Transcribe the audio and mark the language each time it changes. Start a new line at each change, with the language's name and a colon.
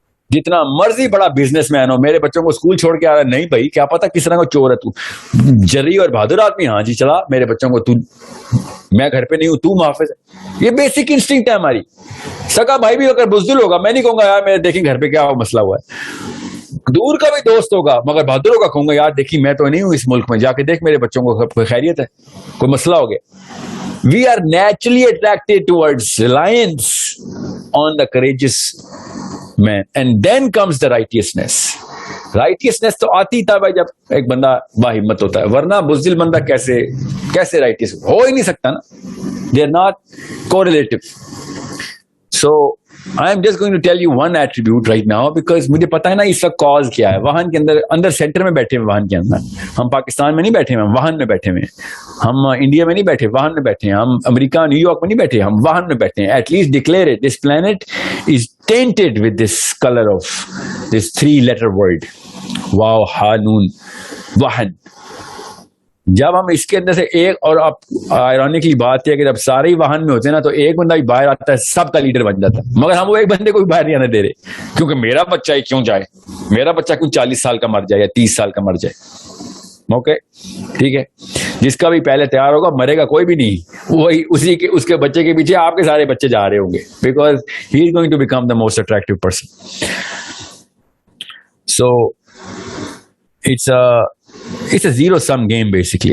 Urdu: جتنا مرضی بڑا بزنس مین ہو, میرے بچوں کو اسکول چھوڑ کے آ رہا ہے, نہیں بھائی کیا پتا کس طرح کو چور ہے تو, جری اور بہادر آدمی, ہاں جی چلا میرے بچوں کو, میں گھر پہ نہیں ہوں تو محافظ ہے. یہ بیسک انسٹنکٹ ہے ہماری. سگا بھائی بھی اگر بزدل ہوگا, میں نہیں کہوں گا یار میں دیکھیں گھر پہ کیا مسئلہ ہوا ہے. دور کا بھی دوست ہوگا مگر بہادر ہوگا, کہوں گا یار دیکھی میں تو نہیں ہوں اس ملک میں, جا کے دیکھ میرے بچوں کو کوئی خیریت ہے, کوئی مسئلہ ہو گیا.
English: We are naturally attracted towards reliance on the courageous man, and then comes the righteousness.
Urdu: Righteousness تو آتی تھا بھائی جب ایک بندہ باہمت ہوتا ہے, ورنہ بزدل بندہ کیسے righteous ہو ہی نہیں سکتا نا.
English: They are not correlative. So I am just going to tell you one attribute right now because
Urdu: مجھے پتا ہے نا اس کا کاز کیا ہے. واہن کے اندر سینٹر میں بیٹھے ہیں, واہن کے اندر ہم پاکستان میں نہیں بیٹھے ہیں, واہن میں بیٹھے ہیں. ہم انڈیا میں نہیں بیٹھے, واہن میں بیٹھے ہیں. ہم امریکہ نیو یارک میں نہیں بیٹھے, ہم واہن میں بیٹھے ہیں.
English: At least declare it, this plant is tainted with this colour of this 3 letter word, واو ہا نون, واہن.
Urdu: جب ہم اس کے اندر سے ایک, اور اب آئرونکلی بات ہے کہ جب سارے ہی واہن میں ہوتے ہیں نا تو ایک بندہ بھی باہر آتا ہے, سب کا لیڈر بن جاتا ہے. مگر ہم وہ ایک بندے کو بھی باہر نہیں آنے دے رہے, کیونکہ میرا بچہ ہی کیوں جائے, میرا بچہ کیوں 40 سال کا مر جائے یا 30 سال کا مر جائے. اوکے ٹھیک ہے, جس کا بھی پہلے تیار ہوگا مرے گا کوئی بھی نہیں, وہی اس کے بچے کے پیچھے آپ کے سارے بچے جا رہے ہوں گے,
English: Because he is going to become the most attractive person. So it's a zero sum game basically.